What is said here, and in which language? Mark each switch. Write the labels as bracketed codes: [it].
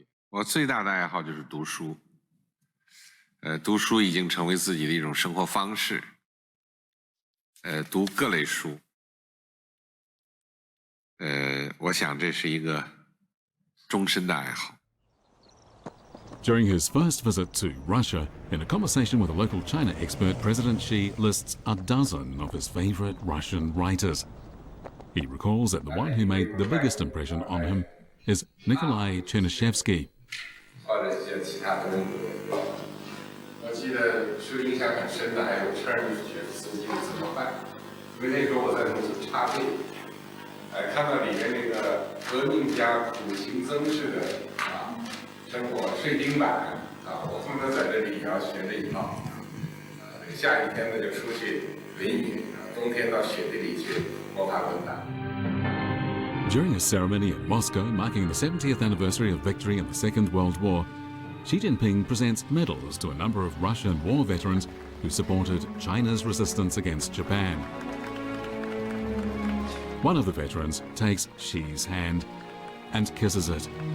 [zh] 我最大的爱好就是读书，读书已经成为自己的一种生活方式，读各类书，我想这是一个终身的爱好。 [en] During his first visit to Russia, in a conversation with a local China expert, President Xi lists a dozen of his favorite Russian writers. He recalls that the one who made the biggest impression on him is Nikolai Chernyshevsky. [zh] 或者一些其他的人格，我记得受影响很深的还有车尔尼夫斯基的《怎么办》，因为那时候我在重庆插队，看到里面那个革命家苦行僧式的生活睡钉板我他妈在这里也要学这一套，下雨天呢就出去淋雨，冬天到雪地里去摸爬滚打。 [en] During a ceremony in Moscow marking the 70th anniversary of victory in the Second World War, Xi Jinping presents medals to a number of Russian war veterans who supported China's resistance against Japan. One of the veterans takes Xi's hand and kisses it.